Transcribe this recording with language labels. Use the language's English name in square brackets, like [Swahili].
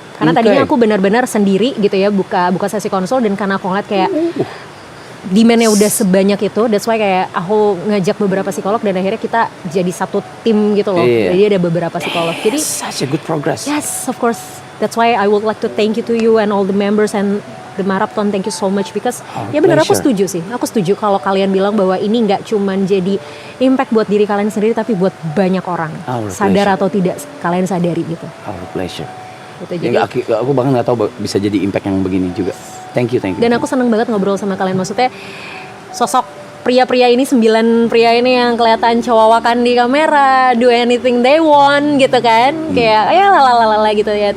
[Indonesian] Karena tadinya aku benar-benar sendiri gitu ya, buka sesi konsul, dan karena aku ngeliat kayak demand-nya udah sebanyak itu, [English] that's why [Indonesian] kayak aku ngajak beberapa psikolog dan akhirnya kita jadi satu tim gitu loh. Jadi ada beberapa psikolog. Jadi [English] such a good progress. Yes, of course. That's why I would like to thank you to you and all the members and the marathon. Thank you so much because [Indonesian] ya benar, aku setuju sih. Aku setuju kalau kalian bilang bahwa ini nggak cuman jadi impact buat diri kalian sendiri, tapi buat banyak orang. Sadar atau tidak kalian sadari gitu. [English] Our pleasure. [Indonesian] Gitu, jadi aku bahkan nggak tahu bisa jadi impact yang begini juga. [English] Thank you. [Indonesian] Dan aku seneng banget ngobrol sama kalian. Maksudnya sosok pria-pria ini, 9 pria ini yang kelihatan cowawakan di kamera, [English] do anything they want [Indonesian] gitu kan, kayak ya lalalala gitu ya.